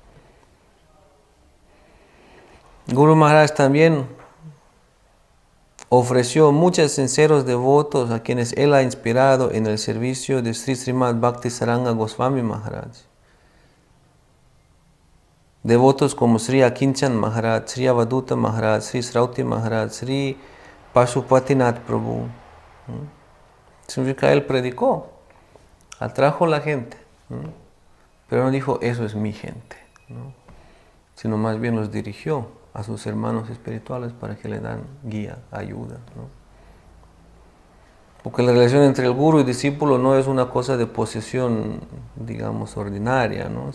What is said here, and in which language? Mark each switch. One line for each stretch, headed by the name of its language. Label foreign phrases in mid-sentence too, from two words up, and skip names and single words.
Spanish: Guru Maharaj también ofreció muchos sinceros devotos a quienes él ha inspirado en el servicio de Sri Srimad Bhakti Saranga Goswami Maharaj. Devotos como Sri Akinchan Maharaj, Sri Avaduta Maharaj, Sri Srauti Maharaj, Sri Pashupatinath Prabhu. Significa él predicó, atrajo a la gente, ¿no? Pero no dijo, eso es mi gente, ¿no? Sino más bien los dirigió a sus hermanos espirituales para que le dan guía, ayuda, ¿no? Porque la relación entre el guru y discípulo no es una cosa de posesión, digamos, ordinaria, ¿no?